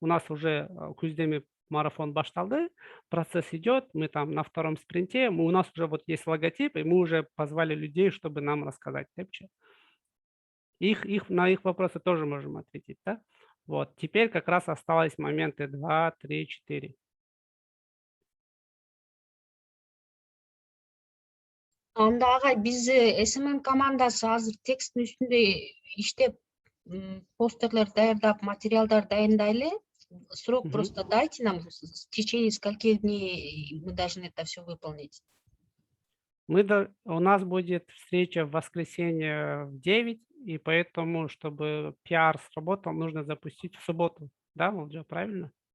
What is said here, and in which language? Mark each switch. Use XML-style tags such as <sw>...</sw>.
<ru>уже Куздеми марафон башталды, процесс идет, мы там на втором спринте, у нас уже вот есть логотип, и мы уже позвали людей, чтобы нам рассказать. На их вопросы тоже можем ответить, да? Вот, теперь как раз осталось моменты 2, 3, 4.</ru> <ky>Анда агай биз СММ командасы азыр тексттин үстүндө иштеп, постерлер даярдап, материалдар дайындайлы.</ky> <ru>Срок просто дайте нам, в течение скольких дней мы должны это все выполнить. У нас будет встреча в воскресенье в 9, и поэтому, чтобы пиар сработал, нужно запустить в субботу. Да, Володя, правильно?</ru>